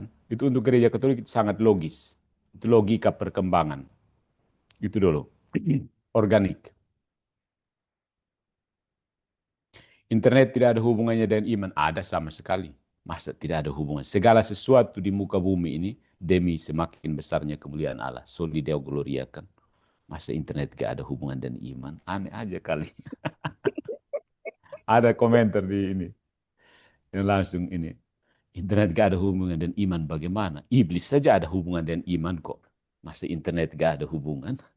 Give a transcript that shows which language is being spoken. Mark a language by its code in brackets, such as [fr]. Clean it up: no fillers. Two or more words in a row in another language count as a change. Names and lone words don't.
[id] Itu untuk gereja Katolik itu sangat logis. Itu logika perkembangan. Itu dulu. Organik. Internet tidak ada hubungannya dengan iman. Ada sama sekali. Masa tidak ada hubungan. Segala sesuatu di muka bumi ini demi semakin besarnya kemuliaan Allah. [la] Soli Deo gloriakan. [id] Masa internet gak ada hubungan dengan iman? Aneh aja kali. Ada komentar di ini. Yang langsung ini. Internet gak ada hubungan dengan iman bagaimana? Iblis saja ada hubungan dengan iman kok. Masa internet gak ada hubungan?